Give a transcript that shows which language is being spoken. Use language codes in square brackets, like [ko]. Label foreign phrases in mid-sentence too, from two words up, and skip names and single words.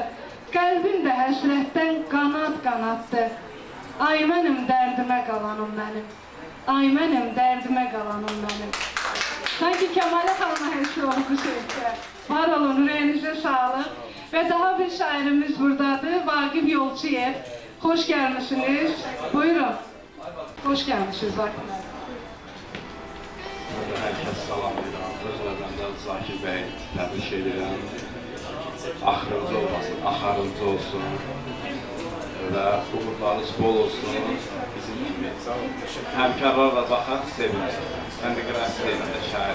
[az] Qəlbim də həsrətdən qanat-qanatdır. Ay mənim dərdimə qalanım mənim. Ay mənim dərdimə qalanım mənim. Sanki Kəmalə xanıma həsr oldu bu sevdə. Var olun, ürəyinizə sağlıq. Və daha bir şairimiz buradadır, Vaqif Yolçuyev. [tr] Hoş gelmişsiniz. Buyurun. Hoş gelmişsiniz. [az] Herkes salamlayıram. Özlərimdən Zakir bəy təbrik edirəm. Axırıncı olmasın, axarıncı olsun. Və uğurlarınız bol olsun. Bizim kimi həmkarlarla baxaq, sevinir. Mən də qiraətçi deyiləm də şairəm.